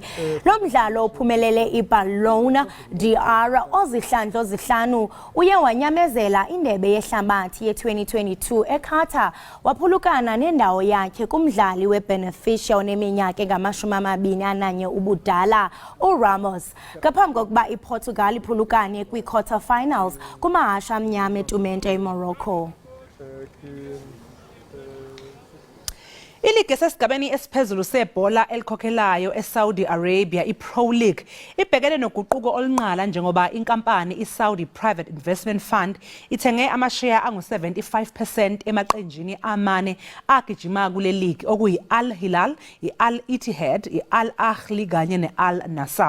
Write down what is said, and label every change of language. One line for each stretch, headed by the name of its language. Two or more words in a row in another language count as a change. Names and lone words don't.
Xhosa: Lo mdlalo uphumelele iBallon d'Or ozihlandlo zihlanu uye wanyamezela indebe yehlabathi ye-2022 eQatar, waphulukana nendawo yakhe kumdlali weBeneficia oneminyaka engama-21 ubudala uRamos, ngaphambi kokuba iPortugal iphulukane kwi-quarterfinals kumahashe amnyama etumente eMorocco.
Zulu: Iligi esesigabeni esiphezulu sebhola elikhokhelayo eSaudi Arabia, iPro League, ibhekene noguquko olunqala njengoba inkampani iSaudi Private Investment Fund ithenge amasheya angu-75% emaqenjini amane agijima kule league okuyi-Al Hilal, i-Al Ittihad, i-Al Ahly kanye ne-Al Nassr.